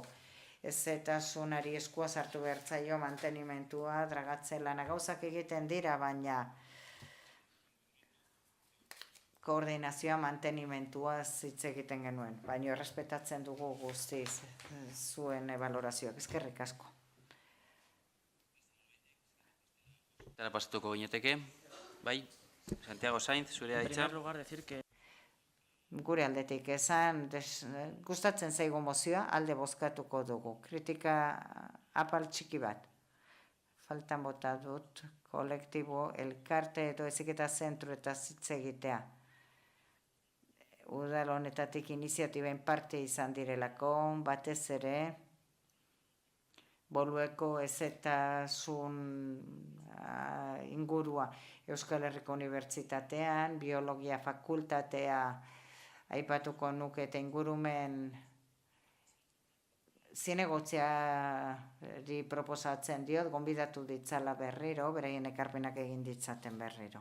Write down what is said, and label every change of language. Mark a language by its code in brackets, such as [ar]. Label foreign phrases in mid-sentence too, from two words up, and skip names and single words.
[eu] Ezetasunari eskua sartu behartzaio mantenimentua, dragatze lana gauzak egiten dira, baina koordinazioa mantenimentua hitz egiten genuen. Baina errespetatzen dugu guztiz zuen balorazioak. Eskerrik asko. Eta pasatuko gineteke, bai? Santiago Sainz, zurea hitza. [es] En primer lugar, decir que [eu] gure aldetik esan, gustatzen zaigu mozioa, alde bozkatuko dugu. Kritika apal txiki bat. Faltan bota dut, kolektibo, elkarte edo heziketa zentru eta hitz egitea. Udal honetatik iniziatiben parte izan direlako, batez ere, Bolueko ezetasun ingurua Euskal Herriko Unibertsitatean, biologia fakultatea aipatuko nuke eta ingurumen zinegotziari proposatzen diot, gonbidatu ditzala berriro, beraien ekarpenak egin ditzaten berriro.